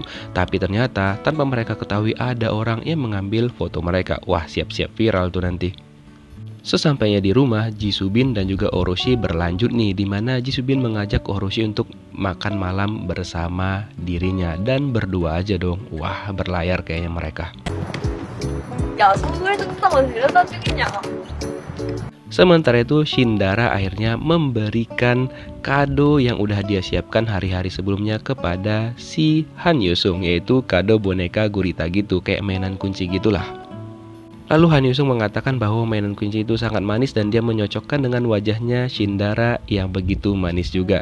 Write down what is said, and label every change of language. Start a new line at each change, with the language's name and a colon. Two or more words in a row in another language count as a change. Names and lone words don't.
Indonesian: Tapi ternyata tanpa mereka ketahui ada orang yang mengambil foto mereka. Wah, siap-siap viral tuh nanti. Sesampainya di rumah, Ji Subin dan juga Oh Roshi berlanjut nih, di mana Ji Subin mengajak Oh Roshi untuk makan malam bersama dirinya dan berdua aja dong. Wah, berlayar kayaknya mereka.
Korean: 야, 선물 준다고 데려다 주겠냐?
Indonesian: Sementara itu Shindara akhirnya memberikan kado yang udah dia siapkan hari-hari sebelumnya kepada si Han Yusung, yaitu kado boneka gurita gitu, kayak mainan kunci gitulah. Lalu Han Yusung mengatakan bahwa mainan kunci itu sangat manis dan dia menyocokkan dengan wajahnya Shindara yang begitu manis juga.